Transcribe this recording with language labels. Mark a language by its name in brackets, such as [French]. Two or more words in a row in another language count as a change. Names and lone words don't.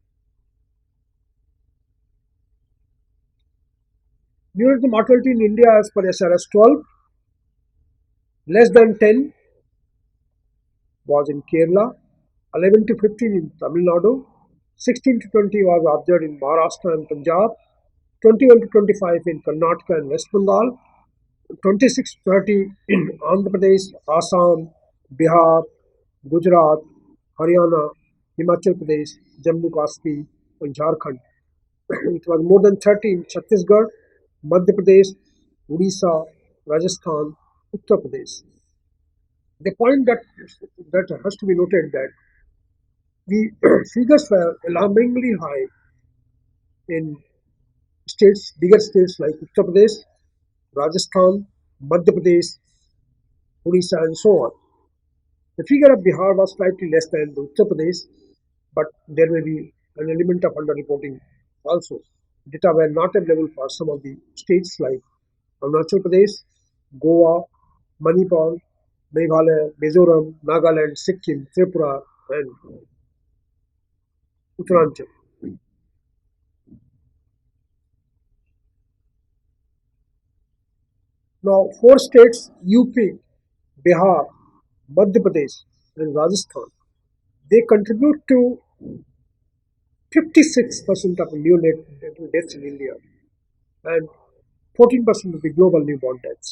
[English] Neonatal mortality in India as per SRS 12, less than 10 was in Kerala, 11 to 15 in Tamil Nadu, 16 to 20 was observed in Maharashtra and Punjab, 21 to 25 in Karnataka and West Bengal, 26 to 30 in Andhra Pradesh, Assam, Bihar, Gujarat, Haryana, Himachal Pradesh, Jammu Kashmir, and Jharkhand. It was more than 30 in Chhattisgarh, Madhya Pradesh, Odisha, Rajasthan, Uttar Pradesh. The point that has to be noted that the figures were alarmingly high in states, bigger states like Uttar Pradesh, Rajasthan, Madhya Pradesh, Odisha, and so on. The figure of Bihar was slightly less than the Uttar Pradesh, but there may be an element of underreporting also. Data were not available for some of the states like Arunachal Pradesh, Goa, Manipur, Meghalaya, Mizoram, Nagaland, Sikkim, Tripura, and Uttaranchal. Now, 4 states UP, Bihar, Madhya Pradesh, and Rajasthan, they contribute to 56% of neonatal deaths in India and 14% of the global newborn deaths.